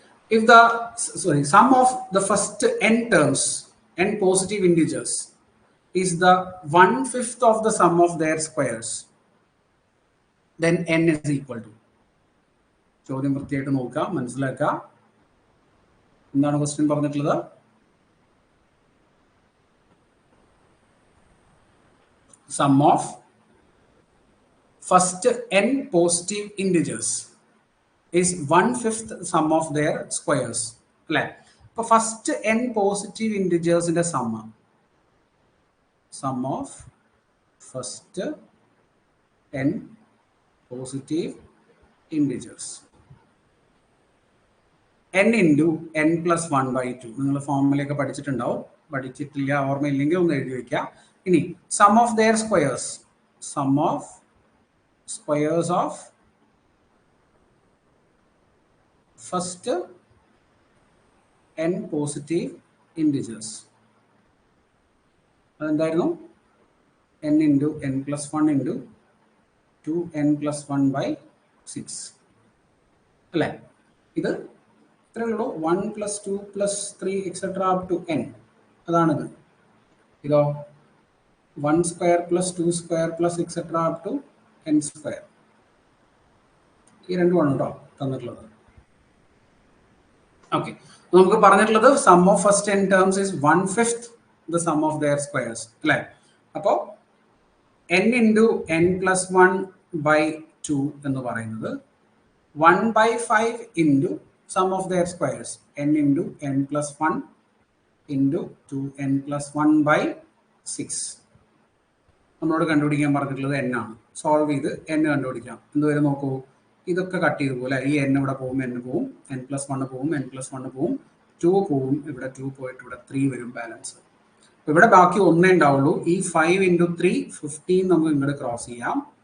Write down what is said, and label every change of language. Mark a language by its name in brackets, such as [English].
[English] If the sum of the first n terms, n positive integers, is the 1/5 of the sum of their squares, then n is equal to. [Malayalam] ചോദ്യം വൃത്തിയായിട്ട് നോക്കുക, മനസ്സിലാക്കുക. എന്താണ് question പറഞ്ഞിട്ടുള്ളത്? [English] Sum of first n positive integers is 1/5 sum of their squares. [Malayalam] അല്ലേ? [English] അപ്പൊ first n positive ഇൻറ്റിജേഴ്സിന്റെ sum of first n positive integers n into n plus 1/2. [Malayalam] നിങ്ങൾ ഫോർമുലയൊക്കെ പഠിച്ചിട്ടുണ്ടാവും. പഠിച്ചിട്ടില്ല, ഓർമ്മയില്ലെങ്കിൽ ഒന്ന് എഴുതി വെക്കുക. [English] ഇനി sum of their squares, sum of squares of first n positive integers. [Malayalam] അതെന്തായിരുന്നു? [English] n into n plus 1 into 2n plus 1/6 അല്ലേ? [Malayalam] ഇത് ഇത്രയേ ഉള്ളൂ. 1 + 2 + 3 [English] etc. up to n. [Malayalam] അതാണിത്. ഇതോ 1² + 2² + etc. up to n². ഈ രണ്ടുമാണ് കേട്ടോ തന്നിട്ടുള്ളത്. [English] okay, [Malayalam] നമുക്ക് പറഞ്ഞിട്ടുള്ളത് [English] Sum of first n terms is 1/5 the sum of their squares അല്ലേ? അപ്പോൾ n into n plus 1/2 [Malayalam] എന്ന് പറയുന്നത് [English] 1/5 into sum of their squares, n into n plus 1 into 2n plus 1/6. [Malayalam] നമ്മളോട് കണ്ടുപിടിക്കാൻ പറഞ്ഞിട്ടുള്ളത് n ആണ്. സോൾവ് ചെയ്ത് n കണ്ടുപിടിക്കാം. എന്തുവരെ നോക്കൂ, ഇതൊക്കെ കട്ട് ചെയ്ത് പോലെ ഈ n ഇവിടെ പോകും, n പോവും, n plus 1 പോവും, n plus 1 പോവും, 2 പോവും, ഇവിടെ 2 പോയിട്ട് ഇവിടെ 3 വരും ബാലൻസ്. ഇവിടെ ബാക്കി ഒന്നേ ഉണ്ടാവുള്ളൂ. ഈ 5 into 3 15 നമുക്ക് ഇങ്ങോട്ട് ക്രോസ് ചെയ്യാം.